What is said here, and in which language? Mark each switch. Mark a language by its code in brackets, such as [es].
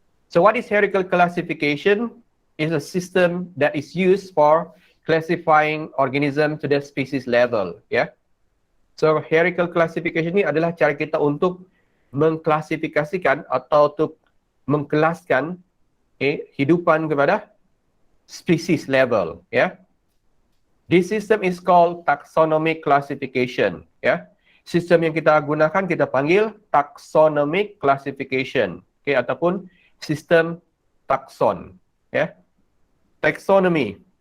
[en] So what is hierarchical classification? Is a system that is used for classifying organism to the species level. Yeah. [ms] So hierarchical classification ini adalah cara kita untuk mengklasifikasikan atau untuk mengkelaskan hidupan kepada species level. Yeah. [en] This system is called taxonomic classification. [ms] Yeah. Sistem yang kita gunakan kita panggil taxonomic classification, okay, ataupun sistem takson, ya. Taxonomy.